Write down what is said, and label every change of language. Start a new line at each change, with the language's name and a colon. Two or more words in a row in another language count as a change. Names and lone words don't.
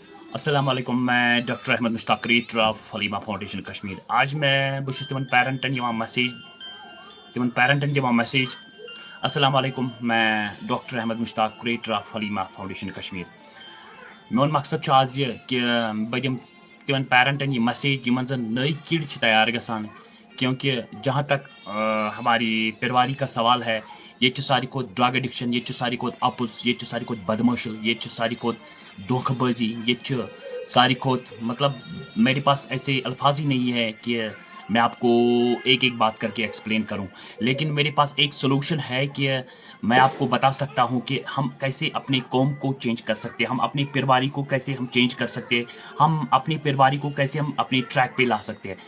Urdu: السلام علیکم میں ڈاکٹر احمد مشتاق
English: creator of
Urdu: حلیمہ فاؤنڈیشن کشمیر آج میں
Kashmiri: بہٕ تمن پیرنٹن دِوان میسیج
Urdu: السلام علیکم میں ڈاکٹر احمد مشتاق
English: creator of
Urdu: حلیمہ فاؤنڈیشن کشمیر
Kashmiri: میون مقصد آج یہ کہ بہٕ دِمہٕ تمن پیرنٹن یہ میسیج یمن زن نئی کِڑ چھِ تیار گژھان
Urdu: کیونکہ جہاں تک ہماری پیرواری کا سوال ہے یہ ساری کھوت
English: drug addiction
Urdu: یہ ساری کھوت اپز یہ ساری کھوت بدماشی یہ ساری کھوت دھوکہ بازی یہ ساری کھوت مطلب میرے پاس ایسے الفاظ ہی نہیں ہے کہ میں آپ کو ایک ایک بات کر کے ایکسپلین کروں، لیکن میرے پاس ایک سولوشن ہے کہ میں آپ کو بتا سکتا ہوں کہ ہم کیسے اپنے قوم کو چینج کر سکتے ہیں، ہم اپنی پیرواری کو کیسے ہم چینج کر سکتے ہیں، ہم اپنی پیرواری کو کیسے ہم اپنی ٹریک پہ لا سکتے ہیں۔